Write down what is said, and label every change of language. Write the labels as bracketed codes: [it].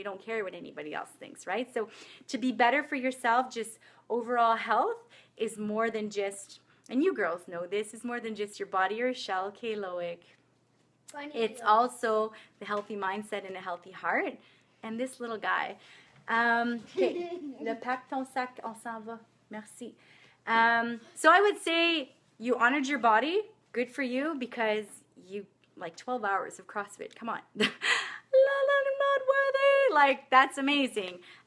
[en] We don't care what anybody else thinks, right? So to be better for yourself, just overall health is more than just, and you girls know this, is more than just your body or shell, okay, Loic? It's also the healthy mindset and a healthy heart. And this little guy. [fr] Okay, le pack ton sac, on s'en va. Merci. [en] So I would say you honored your body. Good for you because you like 12 hours of CrossFit. Come on. I'm not worthy. Like that's amazing.